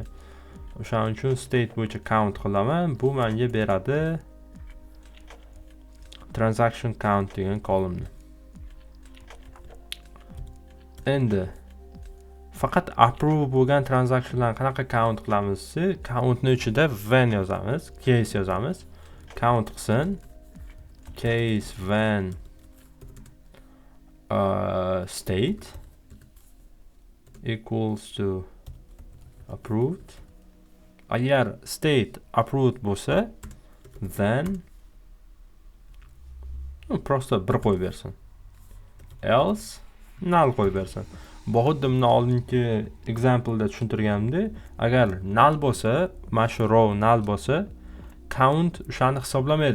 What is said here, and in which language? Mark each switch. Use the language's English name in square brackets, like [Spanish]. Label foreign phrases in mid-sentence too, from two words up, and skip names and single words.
[Uzbek] O'shaning uchun state bo'yicha count qilaman. Bu menga beradi [English] transaction count [Uzbek] degan column. Endi faqat approve bo'lgan transactionlarni qanaqa count qilamiz? Countning ichida when yozamiz, case yozamiz. Count qilsin. [English] Case when state equals to approved. [Uzbek] Agar [English] state approved [Uzbek] bo'lsa, then prosta bir qo'yib bersin. [English] Else null [Uzbek] qo'yib bersin. Bu xuddi bundan oldingi example'da tushuntirganimdek, agar null bo'lsa, mana shu row null bo'lsa, count o'shani hisoblamaydi.